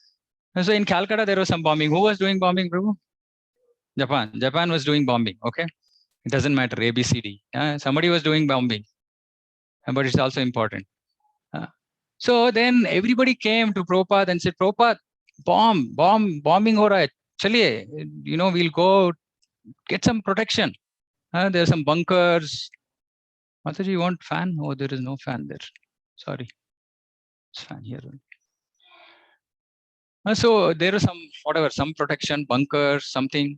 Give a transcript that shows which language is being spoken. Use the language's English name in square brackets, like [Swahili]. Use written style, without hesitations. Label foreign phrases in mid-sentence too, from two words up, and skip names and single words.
[English] And so in Calcutta, there was some bombing. Who was doing bombing, Prabhu? Japan. Japan was doing bombing, okay? It doesn't matter, ABCD. Somebody was doing bombing. But it's also important. So then everybody came to Prabhupada and said, Prabhupada, [Hindi] बॉम्बिंग हो रहा है. [English] Chaliye, we'll go get some protection. There are some bunkers. Mataji, you want fan? Oh, there is no fan there. Sorry. It's fan here. So there are some protection, bunkers, something.